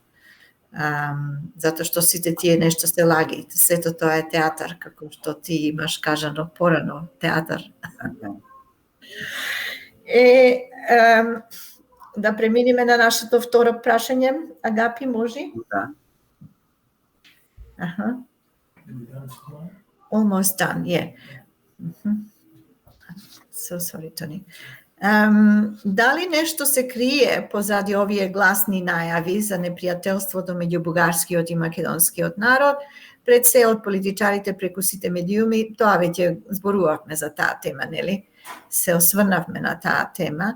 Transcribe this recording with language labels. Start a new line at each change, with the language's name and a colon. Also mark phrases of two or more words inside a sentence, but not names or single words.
Macedonian: Затоа што сите тие нешто се лаги. Сето тоа е театар, како што ти имаш кажано порано, театар. Да преминеме на нашето второ прашање. Агапи, може? Да.
English: Almost done, yeah. So sorry, Tony.
Macedonian: Дали нешто се крие позади овие гласни најави за непријателството меѓу бугарскиот и македонскиот народ, пред се од политичарите преку сите медиуми? Тоа веќе зборувавме за таа тема, нели? Се осврнавме на таа тема.